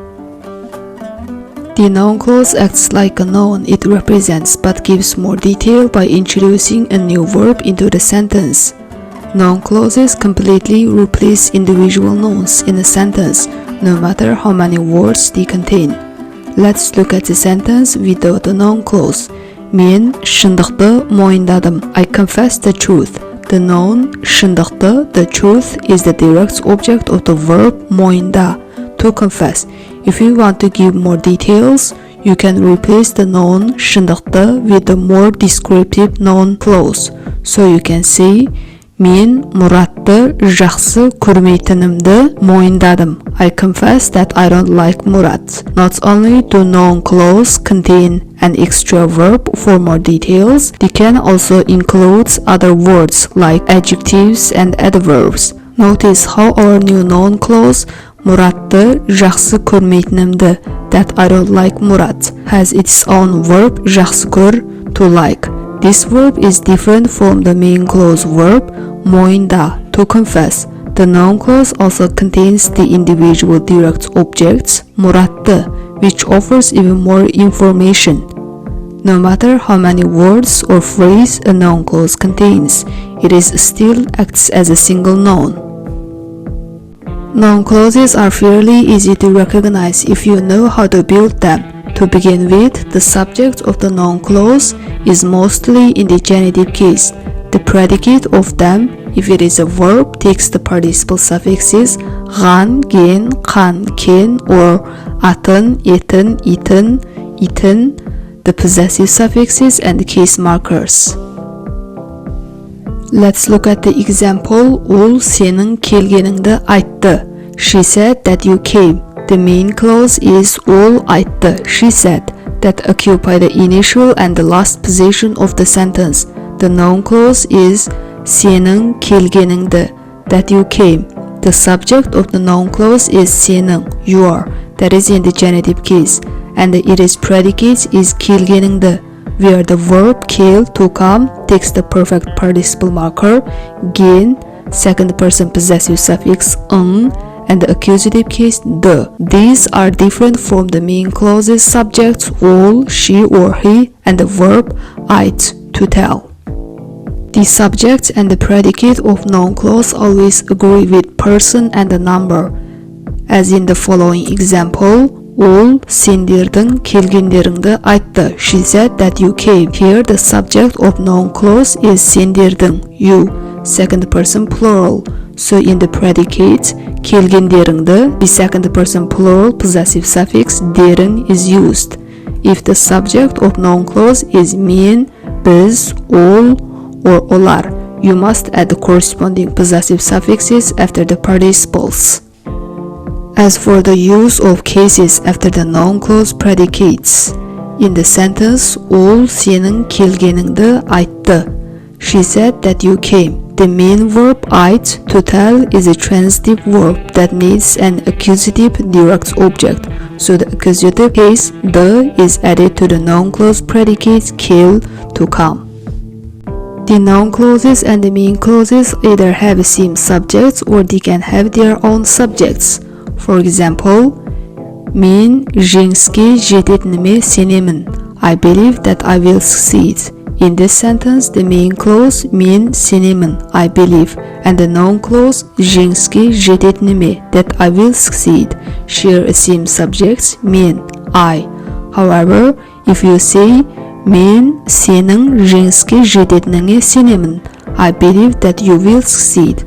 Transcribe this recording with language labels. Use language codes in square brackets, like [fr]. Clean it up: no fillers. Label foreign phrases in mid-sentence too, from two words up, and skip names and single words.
[en] The noun clause acts like a noun it represents but gives more detail by introducing a new verb into the sentence. Noun clauses completely replace individual nouns in a sentence, no matter how many words they contain. Let's look at the sentence without the noun clause. [kk] Men шындықты мойындадым. [en] I confess the truth. The noun шындықты, the truth, is the direct object of the verb мойында, to confess. If you want to give more details, you can replace the noun шындықты with a more descriptive noun clause. So you can say, [kk] мен Murat'ты жақсы көрмейтінімді мойындадым. [en] I confess that I don't like Murat. Not only do noun clause contain an extra verb for more details, they can also include other words like adjectives and adverbs. Notice how our new noun clause [kk] Murat'ты жақсы көрмейтінімді, [en] that I don't like Murat, has its own verb [kk] жақсы көр, [en] to like. This verb is different from the main clause verb мойында, to confess. The noun clause also contains the individual direct objects Murat'ты, which offers even more information. No matter how many words or phrase a noun clause contains, it is still acts as a single noun. Noun clauses are fairly easy to recognize if you know how to build them. To begin with, the subject of the noun clause is mostly in the genitive case. The predicate of them, if it is a verb, takes the participle suffixes [kk] ған, ген, қан, кен, [en] or [kk] атын, етін, итін, итін, [en] the possessive suffixes and the case markers. Let's look at the example. [kk] Ол сенің келгеніңді айтты. [en] She said that you came. The main clause is [kk] ол айтты. [en] She said, that occupy the initial and the last position of the sentence. The noun clause is [kk] сенің келгеніңді. [en] that you came. The subject of the noun clause is сенің, your, that is in the genitive case, and the it is predicate is келгеніңді, where the verb kill to come takes the perfect participle marker ген, second person possessive suffix ың, and the accusative case the. These are different from the main clause's subjects all, she or he, and the verb it, to tell. The subject and the predicate of noun clause always agree with person and the number, as in the following example. [kk] Ол сендердің келгендеріңді айтты. [en] She said that you came. Here the subject of noun clause is сендердің, you, second person plural. So in the predicate келгендеріңді, the second person plural possessive suffix дерің is used. If the subject of noun clause is [kk] мен, біз, ол, [en] or олар, you must add the corresponding possessive suffixes after the participles. As for the use of cases after the noun clause predicates, in the sentence [kk] ол сенің келгеніңді айтты. [en] She said that you came. The main verb it, to tell, is a transitive verb that needs an accusative direct object. So the accusative case the is added to the noun clause predicate kill, to come. The noun clauses and the main clauses either have same subjects or they can have their own subjects. For example, [kk] мен жеңіске жететініме сенемін. [en] I believe that I will succeed. In this sentence, the main clause [kk] мен сенемін, [en] I believe, and the noun clause [kk] жеңіске жететініме, [en] that I will succeed, share a same subjects мен, I. However, if you say [kk] мен сенің жеңіске жететініңе сенемін, [en] I believe that you will succeed.